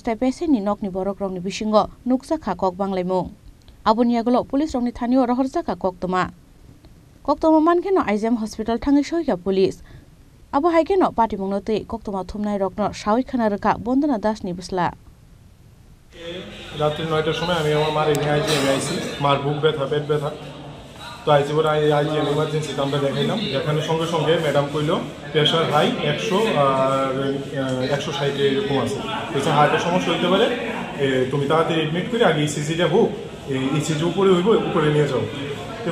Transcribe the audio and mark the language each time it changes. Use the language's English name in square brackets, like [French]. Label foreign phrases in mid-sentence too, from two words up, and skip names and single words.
[Kok Borok] Stephen ni nokni borok rong ni bisingo nuksa kha kok banglai mung Abo niagulo police rong ni thanio rohorja kha koktoma mankhe no IGM hospital thangi sohya police Abo haike no party mungno te koktoma thumnai rokno sawi khana raka Bandana Das ni busla [Bangla] রাত্রি ৯টার সময় আমি আমার মার এখানে আইছি মার বুক ব্যথা পেট ব্যথা তো আইছি পরে আইজিএম ইমার্জেন্সিতে আমরা দেখাইলাম দেখানোর সঙ্গে সঙ্গে ম্যাডাম কইল [English] pressure high [Bangla] 100 আর 160 এরকম আছে বলছে হার্টের সমস্যা হইতে পারে তুমি তাড়াতাড়ি এডমিট করে আগে ইসিজিটা হোক ইসিজি উপরে হইব উপরে নিয়ে যাও তো